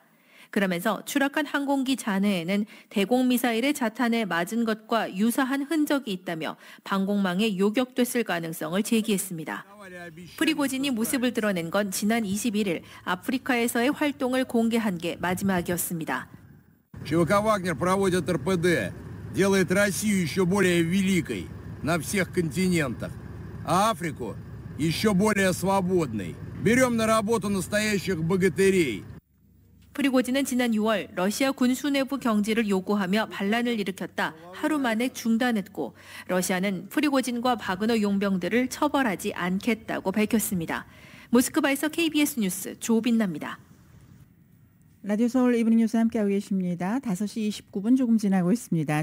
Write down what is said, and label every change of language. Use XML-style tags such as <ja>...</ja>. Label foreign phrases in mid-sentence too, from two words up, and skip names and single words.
<ko>그러면서 추락한 항공기 잔해에는 대공미사일의 자탄에 맞은 것과 유사한 흔적이 있다며 방공망에 요격됐을 가능성을 제기했습니다. 프리고진이 모습을 드러낸 건 지난 21일 아프리카에서의 활동을 공개한 게 마지막이었습니다.</ko> <ru>ЧВК «Вагнер» проводит РПД, делает Россию еще более великой на всех континентах, а Африку еще более свободной. Берем на работу настоящих богатырей.</ru> <ko>프리고진은 지난 6월 러시아 군 수뇌부 경질을 요구하며 반란을 일으켰다 하루 만에 중단했고 러시아는 프리고진과 바그너 용병들을 처벌하지 않겠다고 밝혔습니다. 모스크바에서 KBS 뉴스 조빈나입니다. 라디오 서울 이브닝 뉴스 함께하고 계십니다. 5시 29분 조금 지나고 있습니다.</ko>